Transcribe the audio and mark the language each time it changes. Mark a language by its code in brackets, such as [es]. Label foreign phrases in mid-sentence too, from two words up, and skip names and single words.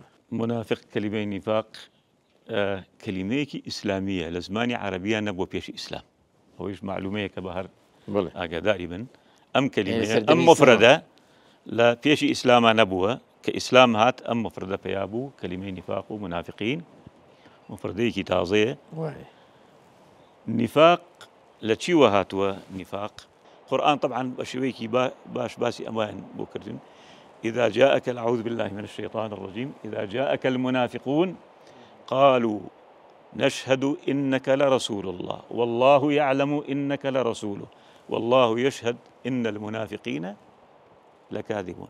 [ckb] منافق کەلیمەی نیفاق کەلیمەیەکی ئیسلامیە لە زمانی عەرەبیە نەبووە پێشی ئیسلام ئەوەیش معلومەیە کە بە هەر ئاگاداری بن ئەم کەلیمەیە ئەم مفرەدە لە پێشی ئیسلاما نەبووە کە ئیسلام هات ئەم مفرەدە پێیا بوو کەلیمەی نیفاق و منافقین مفردەیەکی تازەیە. نیفاق لە چیوە هاتووە نیفاق؟ قورآن طبعا بەشێوەیەکی باش باسی ئەمایان بۆ کردن. [ar] إذا جاءك أعوذ بالله من الشيطان الرجيم إذا جاءك المنافقون قالوا نشهد إنك لرسول الله والله يعلم إنك لرسوله والله يشهد إن المنافقين لكاذبون.